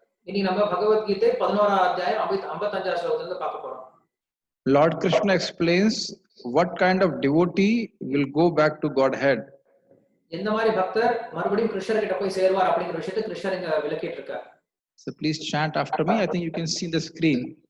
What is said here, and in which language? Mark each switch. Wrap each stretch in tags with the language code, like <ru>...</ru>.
<ta>இனி நம்ம பகவத்கீதை 11ஆம் அத்தியாயம் 55ஆம் ஸ்லோகத்துல இருந்து பார்க்க போறோம்.</ta> <en>Lord Krishna explains what kind of devotee will go back to Godhead.</en> <ta>எந்த மாதிரி பக்தர் மறுபடியும் கிருஷ்ணர் கிட்ட போய் சேருவார் அப்படிங்கிற விஷயத்தை கிருஷ்ணர் இங்க விளக்கிட்டு இருக்கார்.</ta> <en>So please chant after me. I think you can see the screen.</en>